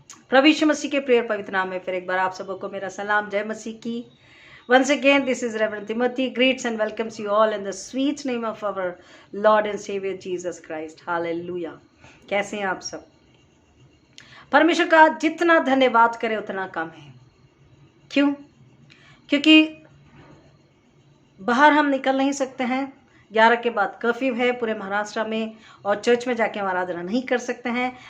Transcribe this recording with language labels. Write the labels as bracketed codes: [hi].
[hi] प्रभु यीशु मसीह के प्रिय पवित्र नाम में फिर एक बार आप सबको मेरा सलाम, जय मसीह की। [en] Once again, this is Reverend Timothy, greets and welcomes you all in the sweet name of our Lord and Savior Jesus Christ. [hi] Hallelujah. कैसे हैं आप सब? परमेश्वर का जितना धन्यवाद करें उतना कम है। क्यों? क्योंकि बाहर हम निकल नहीं सकते हैं, 11 के बाद कर्फ्यू है पूरे महाराष्ट्र में, और चर्च में जाके हम आराधना नहीं कर सकते हैं।